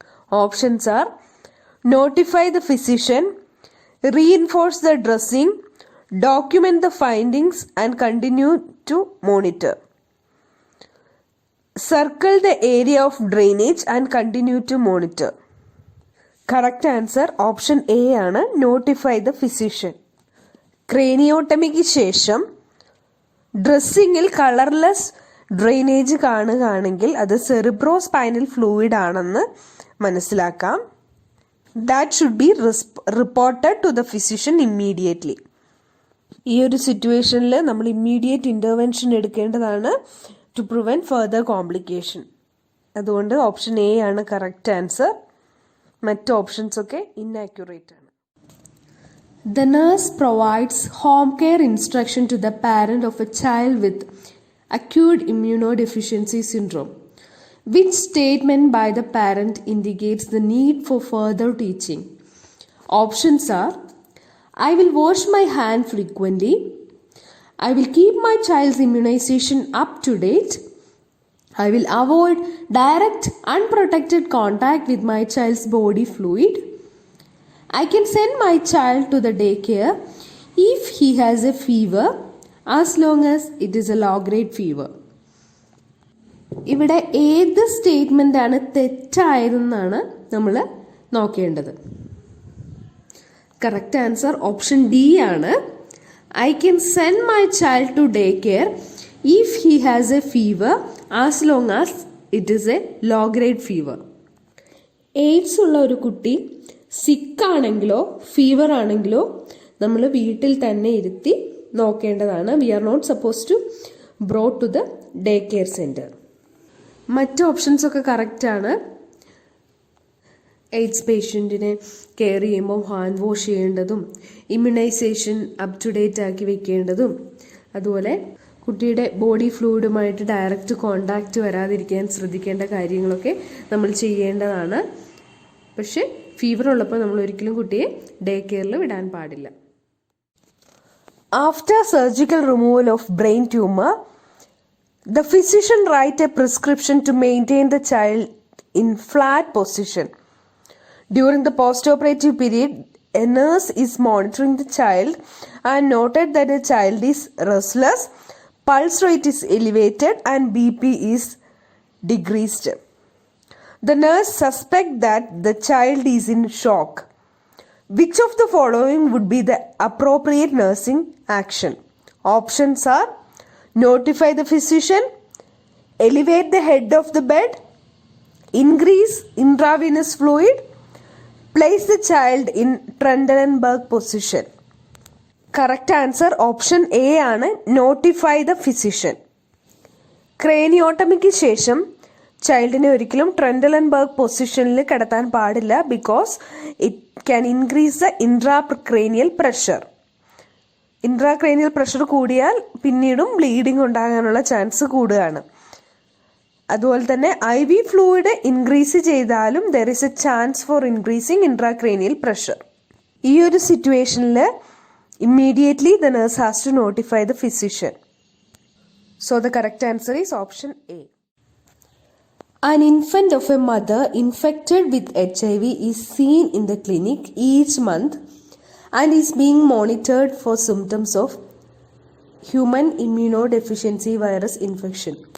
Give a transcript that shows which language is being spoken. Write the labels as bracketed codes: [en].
[en] Options are: notify the physician, reinforce the dressing, document the findings and continue to monitor. Circle the area of drainage and continue to monitor. Correct answer option A ആണ്, notify the physician. [ml] ക്രേനിയോട്ടമിക്ക് ശേഷം ഡ്രസ്സിങ്ങിൽ colourless drainage കാണുകയാണെങ്കിൽ അത് cerebrospinal fluid ആണെന്ന് മനസ്സിലാക്കാം. [en] That should be reported to the physician immediately. [ml] ഈ ഒരു സിറ്റുവേഷനിൽ നമ്മൾ ഇമ്മീഡിയറ്റ് ഇൻ്റർവെൻഷൻ എടുക്കേണ്ടതാണ് [en] To prevent further complication. [ml] അതുകൊണ്ട് ഓപ്ഷൻ എ ആണ് കറക്റ്റ് ആൻസർ. മറ്റ് ഓപ്ഷൻസ് ഒക്കെ ഇന്നാക്യുറേറ്റ് ആണ്. [en] The nurse provides home care instruction to the parent of a child with acute immunodeficiency syndrome. Which statement by the parent indicates the need for further teaching? Options are: I will wash my hand frequently. I will keep my child's immunization up to date. I will avoid direct unprotected contact with my child's body fluid. I can send my child to the daycare if he has a fever as long as it is a low grade fever. [ml] ഇവിടെ ഏത് statement ആണ് തെറ്റായതെന്നാണ് നമ്മൾ നോക്കേണ്ടത്. [en] Correct answer option D ആണ്. I can send my child to day care if he has a fever as long as it is a low grade fever. [ml] AIDS ഉള്ള ഒരു കുട്ടി സിക്കാണെങ്കിലോ fever ആണെങ്കിലോ നമ്മൾ വീട്ടിൽ തന്നെ ഇരുത്തി നോക്കേണ്ടതാണ്. [en] We are not suppose to brought to the day care centre. [ml] മറ്റ് ഓപ്ഷൻസ് ഒക്കെ കറക്റ്റാണ്. എയ്ഡ്സ് പേഷ്യൻറ്റിനെ കെയർ ചെയ്യുമ്പോൾ ഹാൻഡ് വാഷ് ചെയ്യേണ്ടതും ഇമ്മ്യൂണൈസേഷൻ അപ് ടു ഡേറ്റ് ആക്കി വെക്കേണ്ടതും അതുപോലെ കുട്ടിയുടെ ബോഡി ഫ്ലൂയിഡുമായിട്ട് ഡയറക്റ്റ് കോണ്ടാക്റ്റ് വരാതിരിക്കാൻ ശ്രദ്ധിക്കേണ്ട കാര്യങ്ങളൊക്കെ നമ്മൾ ചെയ്യേണ്ടതാണ്. പക്ഷേ ഫീവർ ഉള്ളപ്പോൾ നമ്മൾ ഒരിക്കലും കുട്ടിയെ ഡേ കെയറിൽ വിടാൻ പാടില്ല. [en] After surgical removal of brain tumour, the physician write a prescription to maintain the child in flat position. During the postoperative period, a nurse is monitoring the child and noted that the child is restless, pulse rate is elevated and BP is decreased. The nurse suspects that the child is in shock. Which of the following would be the appropriate nursing action? Options are: notify the physician, elevate the head of the bed, increase intravenous fluid, place the child in Trendelenburg position. Correct answer option A ആണ്, notify the physician. [ml] ക്രേനിയോട്ടമിക്ക് ശേഷം ചൈൽഡിനെ ഒരിക്കലും ട്രെൻഡലൻബർഗ് പൊസിഷനിൽ കിടത്താൻ പാടില്ല. [en] Because it can increase the intracranial pressure. [ml] Intracranial pressure കൂടിയാൽ പിന്നീടും bleeding ഉണ്ടാകാനുള്ള chance കൂടുകയാണ്. അതുപോലെ തന്നെ IV ഫ്ലൂയിഡ് ഇൻക്രീസ് ചെയ്താലും [en] There is a chance for increasing intracranial pressure. [ml] ഈ ഒരു സിറ്റുവേഷനിൽ [en] Immediately the nurse has to notify the physician. So the correct answer is option A. An infant of a mother infected with HIV is seen in the clinic each month and is being monitored for symptoms of human immunodeficiency virus infection.